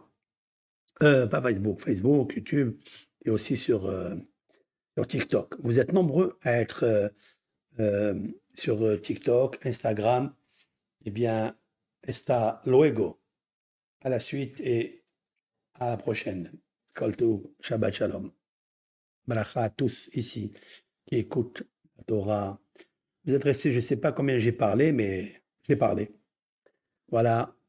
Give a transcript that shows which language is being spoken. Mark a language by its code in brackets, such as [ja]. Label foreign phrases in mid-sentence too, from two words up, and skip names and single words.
[fr] Pas Facebook, Facebook, YouTube et aussi sur TikTok. Vous êtes nombreux à être sur TikTok, Instagram. Eh bien, [es] hasta luego. [fr] À la suite et à la prochaine. [he] כל טוב, שבת שלום. [fr] Bracha à tous ici qui écoutent la Torah. Vous êtes restés, je ne sais pas combien j'ai parlé, mais j'ai parlé. Voilà.